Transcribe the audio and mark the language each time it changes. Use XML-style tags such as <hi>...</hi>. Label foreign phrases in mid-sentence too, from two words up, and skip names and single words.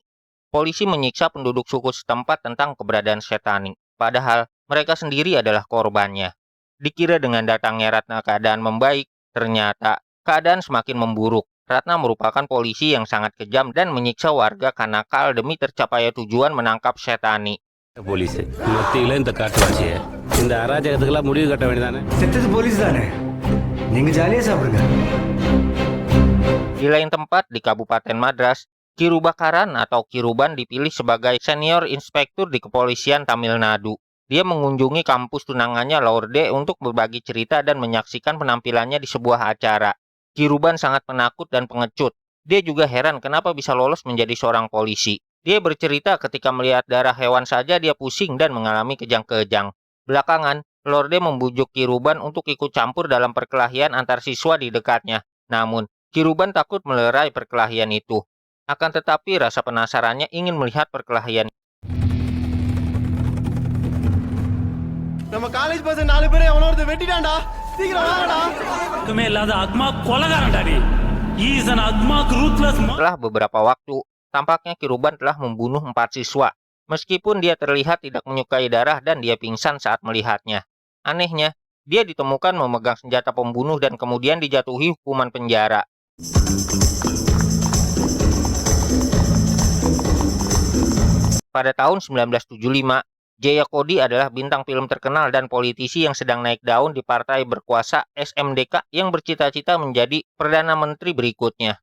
<id>Polisi menyiksa penduduk suku setempat tentang keberadaan Setani, padahal mereka sendiri adalah korbannya. Dikira dengan datangnya Ratna keadaan membaik, ternyata keadaan semakin memburuk. Ratna merupakan polisi yang sangat kejam dan menyiksa warga kanakal demi tercapainya tujuan menangkap Setani.</id> <ta>போலீஸ் மத்தியில இந்த காட்டுவாசிய இந்த அராஜகத்துக்கெல்லாம் முடிவு கட்ட வேண்டியதானே. செத்தது போலீஸ் தானே, நீங்க ஜாலியா சாப்பிடுங்க.</ta> <id>Di lain tempat di Kabupaten Madras, Kirubakaran atau Kiruban dipilih sebagai senior inspektur di kepolisian Tamil Nadu. Dia mengunjungi kampus tunangannya Lorde untuk berbagi cerita dan menyaksikan penampilannya di sebuah acara. Kiruban sangat penakut dan pengecut. Dia juga heran kenapa bisa lolos menjadi seorang polisi. Dia bercerita ketika melihat darah hewan saja dia pusing dan mengalami kejang-kejang. Belakangan, Lorde membujuk Kiruban untuk ikut campur dalam perkelahian antar siswa di dekatnya. Namun, Kiruban takut melerai perkelahian itu. Akan tetapi rasa penasarannya ingin melihat perkelahian.</id> <ta>நம்ம காலேஜ் பசங்க 4 பேரை அவனோட வெட்டிட்டான்டா. சீக்கிரம் வாங்கடா. கமே இல்லாத அக்மா கொலகாரன்டா நீ.</ta> <en>He is an agmak ruthless.</en> <id>Setelah beberapa waktu, tampaknya Kiruban telah membunuh 4 siswa. Meskipun dia terlihat tidak menyukai darah dan dia pingsan saat melihatnya. Anehnya, dia ditemukan memegang senjata pembunuh dan kemudian dijatuhi hukuman penjara. Pada tahun 1975, Jaya Kodi adalah bintang film terkenal dan politisi yang sedang naik daun di partai berkuasa SMDK yang bercita-cita menjadi Perdana Menteri berikutnya.</id>